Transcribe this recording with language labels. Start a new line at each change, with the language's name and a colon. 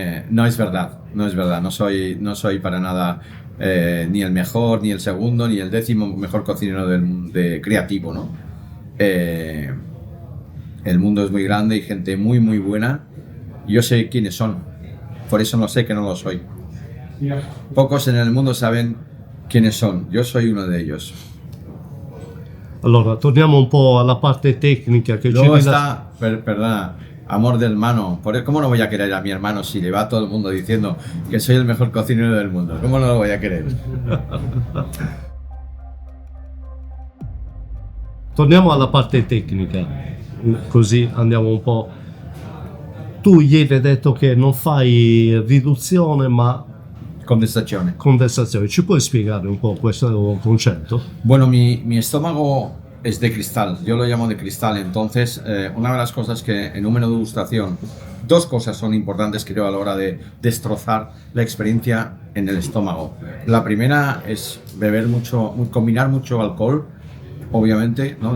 Spanish: No es verdad. No soy para nada ni el mejor, ni el segundo, ni el 10º mejor cocinero de creativo, ¿no? El mundo es muy grande y gente muy muy buena. Yo sé quiénes son, por eso no sé que no lo soy. Pocos en el mundo saben quiénes son, yo soy uno de ellos.
Italian: Allora, torniamo un po' alla parte tecnica che
Spanish: Luego está, perdona, amor de hermano. ¿Cómo no voy a querer a mi hermano si le va todo el mundo diciendo que soy el mejor cocinero del mundo? ¿Cómo no lo voy a querer?
Italian: Torniamo alla parte tecnica, così andiamo un po'. Tu ieri hai detto che non fai riduzione ma Condensazione. condensazione. Ci puoi spiegare un po' questo concetto?
Spanish: Bueno, mi estómago es de cristal, yo lo llamo de cristal, entonces una de las cosas que en un menú de degustación, dos cosas son importantes creo a la hora de destrozar la experiencia en el estómago. La primera es combinar mucho alcohol, obviamente, ¿no?